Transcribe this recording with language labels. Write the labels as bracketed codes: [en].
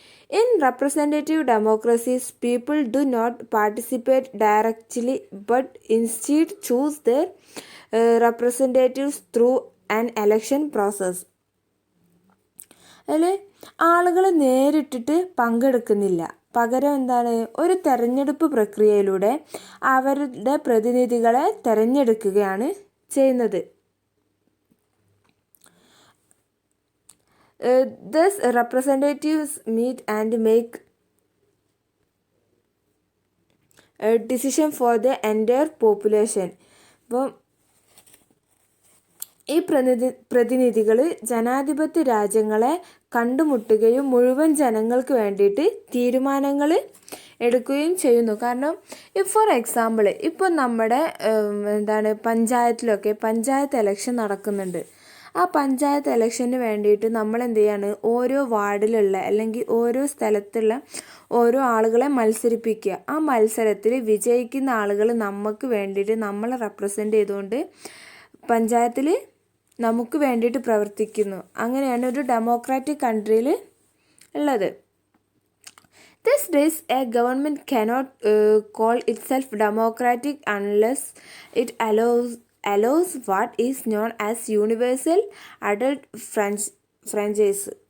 [en] In representative democracies, people do not participate directly but instead choose their representatives through an election process. [ml] അതിൽ ആളുകൾ നേരിട്ടിട്ട് പങ്കെടുക്കുന്നില്ല, പകരം ഒരു തെരഞ്ഞെടുപ്പ് പ്രക്രിയയിലൂടെ അവരുടെ പ്രതിനിധികളെ തെരഞ്ഞെടുക്കുകയാണ് ചെയ്യുന്നത്. [en] Thus representatives meet and make a decision for the entire population. [ml] അപ്പോൾ ഈ പ്രതിനിധികൾ ജനാധിപത്യ രാജ്യങ്ങളെ കണ്ടുമുട്ടുകയും മുഴുവൻ ജനങ്ങൾക്ക് വേണ്ടിയിട്ട് തീരുമാനങ്ങൾ എടുക്കുകയും ചെയ്യുന്നു. കാരണം [en] for example [ml] ഇപ്പോൾ നമ്മുടെ പഞ്ചായത്ത് ഇലക്ഷൻ നടക്കുന്നുണ്ട്. ആ പഞ്ചായത്ത് ഇലക്ഷന് വേണ്ടിയിട്ട് നമ്മൾ ഓരോ വാർഡിലുള്ള അല്ലെങ്കിൽ ഓരോ സ്ഥലത്തുള്ള ഓരോ ആളുകളെ മത്സരിപ്പിക്കുക. ആ മത്സരത്തിൽ വിജയിക്കുന്ന ആളുകൾ നമുക്ക് വേണ്ടിയിട്ട് നമ്മളെ റെപ്രസെൻ്റ് ചെയ്തുകൊണ്ട് പഞ്ചായത്തിൽ നമുക്ക് വേണ്ടിയിട്ട് പ്രവർത്തിക്കുന്നു. അങ്ങനെയാണ് ഒരു ഡെമോക്രാറ്റിക് കൺട്രിയിൽ ഉള്ളത്. [en] These days, a government cannot call itself democratic unless it allows what is known as universal adult franchise.